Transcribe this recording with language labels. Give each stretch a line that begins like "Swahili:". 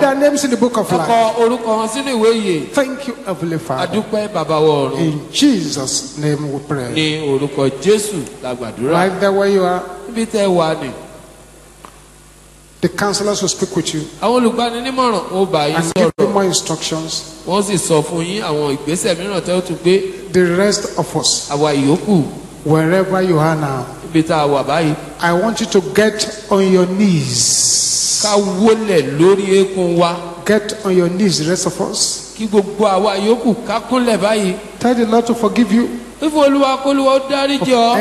English: their names in the book of
Yoruba: Ẹ
English: life.
Yoruba: kọ orúkọ wọn sínú ìwé ìyè.
English: Thank you, Heavenly Father.
Yoruba: Adúpẹ́ bàbá wọ ọ̀run.
English: In Jesus' name we pray.
Yoruba: Ní orúkọ Jésù la gbàdúrà.
English: Right there where you are,
Yoruba: Níbi tẹ́ ẹ wà ní.
English: the counselors will speak with you
Yoruba: Àwọn olùgbaninímọ̀ràn ó bá yín
English: and give you
Yoruba: sọ̀rọ̀.
English: more instructions.
Yoruba: Wọ́n sì sọ fún yín àwọn ìgbésẹ̀ mìíràn tẹ́ ó tún gbé.
English: The rest of us,
Yoruba: Àwa ìyókù
English: wherever you are now,
Yoruba: níbi tá a wà báyìí.
English: I want you to get on your knees.
Yoruba: Ká wólẹ̀ lórí eékún wa.
English: Get on your knees, the rest of us.
Yoruba: Kí gbogbo àwa ìyókù ká kúnlẹ̀ báyìí.
English: Tell the Lord to forgive you
Yoruba: Fífún Olúwa k'Olúwa ó dáríjì ọ́.